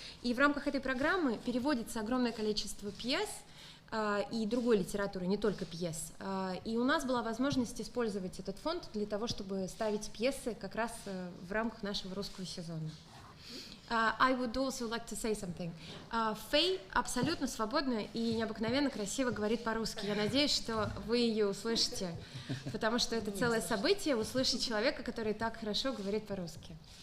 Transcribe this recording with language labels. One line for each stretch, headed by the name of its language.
Russian: И в рамках этой программы переводится огромное количество пьес и другой литературы, не только пьес. И у нас была возможность использовать этот фонд для того, чтобы ставить пьесы как раз в рамках нашего русского сезона.
English: I would also like to say something.
Russian: Фэй абсолютно свободно и необыкновенно красиво говорит по-русски. Я надеюсь, что вы ее услышите, потому что это целое событие услышать человека, который так хорошо говорит по-русски.